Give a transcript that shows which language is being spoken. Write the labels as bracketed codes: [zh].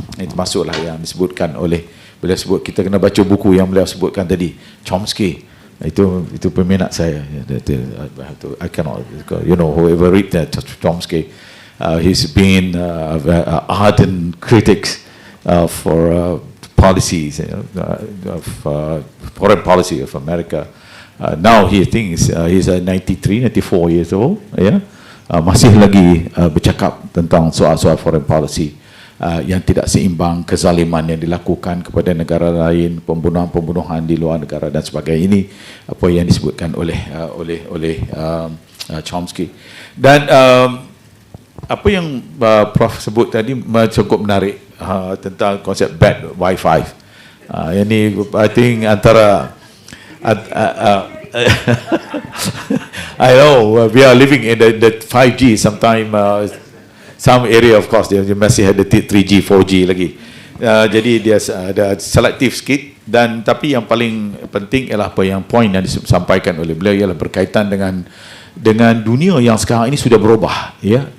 [ms] Itu masuklah yang disebutkan oleh beliau sebut, kita kena baca buku yang beliau sebutkan tadi, Chomsky. Itu peminat saya. [en] I cannot, you know, whoever read that Chomsky, he's been ardent critics for policies, of foreign policy of America. Now he thinks he's 93, 94 years old, yeah? [ms] Masih lagi bercakap tentang soal-soal foreign policy yang tidak seimbang, kezaliman yang dilakukan kepada negara lain, pembunuhan-pembunuhan di luar negara dan sebagainya. Ini apa yang disebutkan oleh Chomsky. Dan apa yang Prof sebut tadi cukup menarik tentang konsep bad Wi-Fi. [en] Ini I think antara I know we are living in the 5G sometime. Some area of course [ms] dia masih ada [en] 3G, 4G lagi. [ms] Jadi dia ada selektif sikit, dan tapi yang paling penting ialah apa yang poin yang disampaikan oleh beliau ialah berkaitan dengan dunia yang sekarang ini sudah berubah, ya.